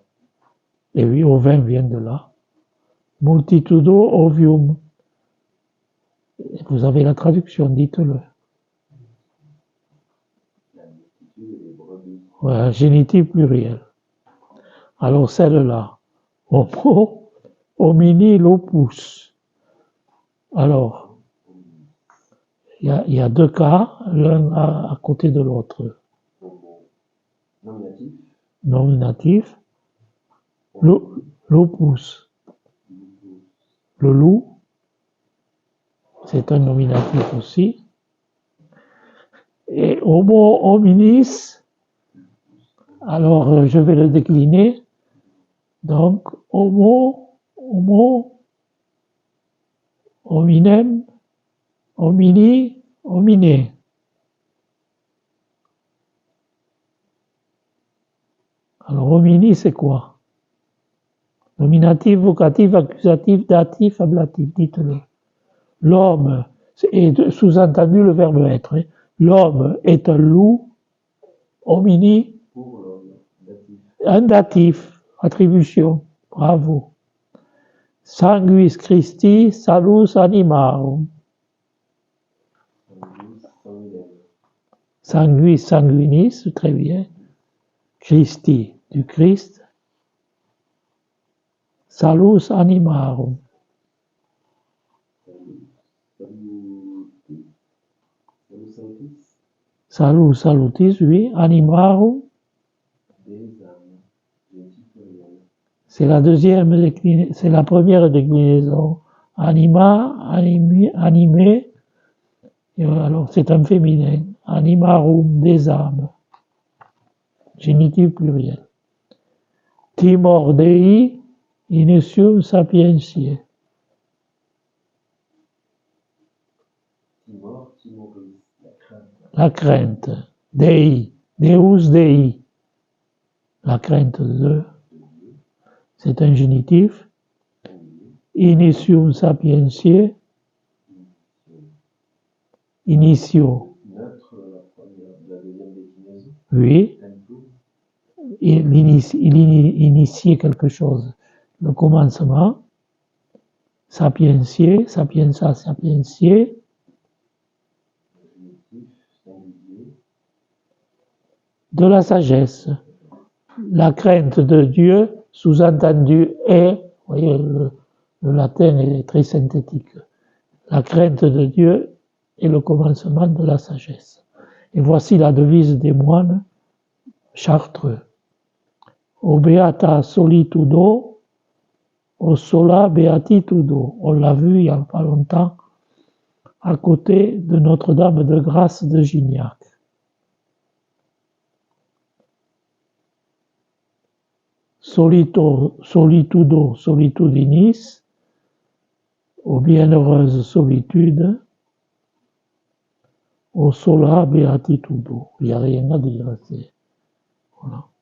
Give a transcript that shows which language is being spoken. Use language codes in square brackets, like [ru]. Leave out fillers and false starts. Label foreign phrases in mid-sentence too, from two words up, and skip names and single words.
[fr] Et oui, ovin vient de là. [la] Multitudo ovium. [fr] Vous avez la traduction, dites-le. La multitude et les brebis. Voilà, génitif pluriel. Alors celle-là, [la] homo, homini, lopus. [fr] Alors, il y a deux cas, l'un à côté de l'autre. Homo. Nominatif. Nominatif, [la] Homo. lopus. Lupus. [fr] Le loup, c'est un nominatif aussi. [la] Et homo hominis, [fr] alors je vais le décliner. Donc, [la] homo, hominem, homini, homine. [fr] Alors, homini, c'est quoi? Nominatif, vocatif, accusatif, datif, ablatif, dites-le. L'homme, et sous-entendu le verbe être. Hein. L'homme est un loup, homini, Pour l'homme. Datif. un datif, attribution, bravo. [la] Sanguis Christi, salus animarum. Sanguis. Sanguinem. Sanguis sanguinis, [fr] très bien. Christi, du Christ. [la] Salus animarum. Salutis. Salus salutis, [fr] oui. Animarum, Des âmes. Génitif pluriel. c'est la deuxième déclinaison, c'est la première déclinaison. [la] Anima, animé. [fr] Et alors, c'est un féminin. Animarum, des âmes. Génitif pluriel. [la] Timor Dei, initium sapientiae. Timor, timoris. [fr] La crainte. La crainte. [la] Dei, Deus Dei. [fr] La crainte de, c'est un génitif. [la] Initium sapientiae. Initio. [fr] Neutre, la première, la deuxième déclinaison. Oui. [la] Tempo. [fr] Il initie quelque chose. Le commencement. [la] Sapientiae, sapienza, sapientiae. [fr] Génitif, singulier. De la sagesse. La crainte de Dieu, sous-entendu est, vous voyez, le latin est très synthétique. La crainte de Dieu est le commencement de la sagesse. Et voici la devise des moines chartreux. [la] O beata solitudo, o sola beatitudo. [fr] On l'a vu il n'y a pas longtemps, à côté de Notre-Dame de Grâce de Gignac. [la] Solitudo, solitudinis, [fr] aux bienheureuses solitudes, [la] au sola beatitudo. [fr] Il n'y a rien à dire. Voilà.